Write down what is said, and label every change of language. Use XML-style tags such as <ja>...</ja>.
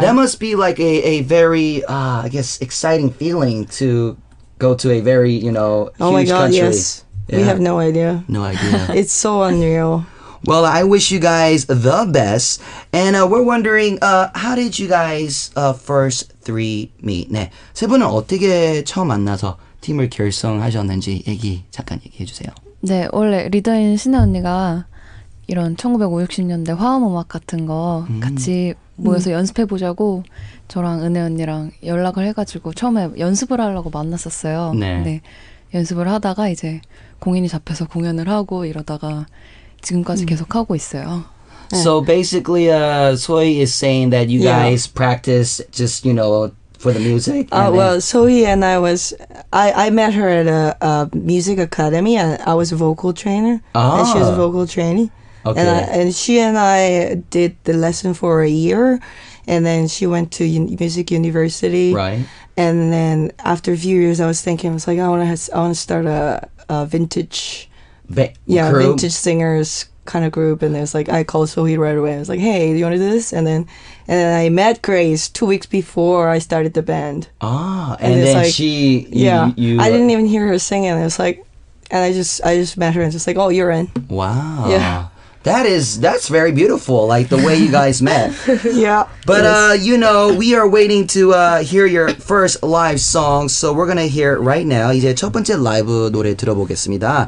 <en>That must be like a very, I guess, exciting feeling to go to a very, huge oh my God, country. yes. Yeah. We have no idea. No idea. It's so unreal. Well, I wish you guys the best. And we're wondering, how did you guys first three meet?</en> <ko>네, 세 분은 어떻게 처음 만나서 팀을 결성하셨는지 잠깐 얘기해 주세요. 네, 원래 리더인 신혜 언니가 이런 1950, 60년대 화음음악 같은 거 같이 모여서 연습해보자고 저랑 은혜 언니랑 연락을 해가지고 처음에 연습을 하려고 만났었어요. 네. 네, 연습을 하다가 이제 공인이 잡혀서 공연을 하고 이러다가 지금까지 계속 하고 있어요.</ko> <en>So basically, Soy is saying that you guys practice just, for the music. Well, Sohee and I met her at a music academy, and I was a vocal trainer, and she was a vocal trainee. Okay. And she and I did the lesson for a year, and then she went to music university. Right. And then after a few years, I was like, I want to start a vintage, group? vintage singers kind of group. And there's I called Sohee right away. I was like, hey, do you want to do this? And then I met Grace 2 weeks before I started the band. And then I didn't even hear her singing. It was and I just met her and just oh, you're in. Wow. Yeah. That's very beautiful, like the way you guys met. Yeah. But we are waiting to hear your first live song, so we're gonna hear it right now.</en> <ko>이제 첫 번째 라이브 노래 들어보겠습니다.</ko>